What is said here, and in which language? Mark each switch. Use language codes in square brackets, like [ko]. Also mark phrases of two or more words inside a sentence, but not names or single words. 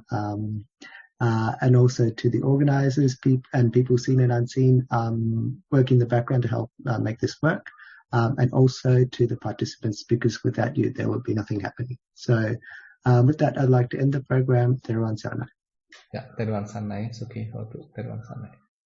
[en] And also to the organisers and people seen and unseen work in the background to help make this work, and also to the participants, because without you there would be nothing happening. So with that, I'd like to end the program. Thero Sana. Yeah, Thero Sana. It's okay. Thero Sana.